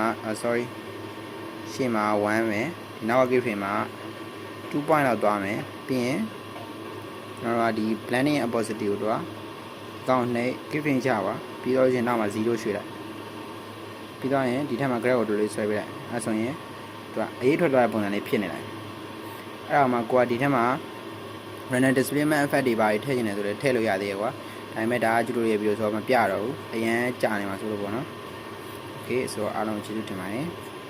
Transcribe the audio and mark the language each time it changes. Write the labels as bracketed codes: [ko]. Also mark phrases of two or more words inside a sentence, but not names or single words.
[my] sorry ရှေ့မှာ1မယ်ဒီနောက်က [en] key frame [my] မှာ2 point လောက်သွားမယ်ပြီးရင်ကျွန်တော်ကဒီ [en] blending opacity [my] ကိုတော့ကောင်းနေ [en] key frame [my] ချပါပြီးတော့ရင်နောက်မှာ0ရွှေ့လိုက်ပြီးတော့ရင်ဒီထက်မှာ graph ကိုတို့လေးဆွဲပေးလိုက်အဲဆိုရင်သူကအရေးထွက်သွားတဲ့ပုံစံလေးဖြစ်နေလိုက်အဲ့တော့မှကိုကဒီထက်မှာ [en] random displacement effect [my] တွေပါထည့်နေတယ်ဆိုတော့ထည့်လို့ရသေးရဲ့ကွာဒါပေမဲ့ဒါကကျူတို့ရဲ့ဗီဒီယိုဆိုတော့မပြတော့ဘူးအရင်ကြာနေမှာဆိုလို့ပေါ့နော် okay ဆိုတော့အားလုံးကျေးဇူးတင်ပါတယ်